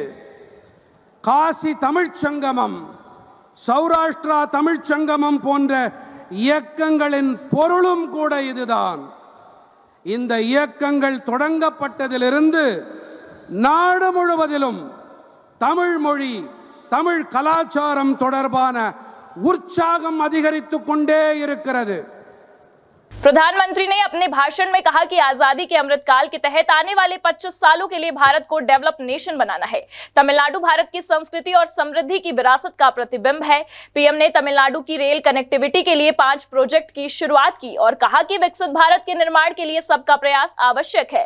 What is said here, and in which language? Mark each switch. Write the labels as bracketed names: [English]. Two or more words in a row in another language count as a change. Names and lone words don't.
[Tamil] காசி தமிழ்ச் சங்கமம், சௌராஷ்டிரா தமிழ்ச் சங்கமம் போன்ற இயக்கங்களின் பொருளும் கூட இதுதான். இந்த இயக்கங்கள் தொடங்கப்பட்டதிலிருந்து நாடு முழுவதிலும் தமிழ் மொழி, தமிழ் கலாச்சாரம் தொடர்பான உற்சாகம் அதிகரித்துக் கொண்டே இருக்கிறது. [Hindi] प्रधानमंत्री ने अपने भाषण में कहा कि आजादी के अमृतकाल के तहत आने वाले 25 सालों के लिए भारत को [English] develop nation [Hindi] बनाना है। तमिलनाडु भारत की संस्कृति और समृद्धि की विरासत का प्रतिबिंब है। पीएम ने तमिलनाडु की [English] rail connectivity [Hindi] के लिए 5 प्रोजेक्ट की शुरुआत की और कहा कि विकसित भारत के निर्माण के लिए सबका प्रयास आवश्यक है।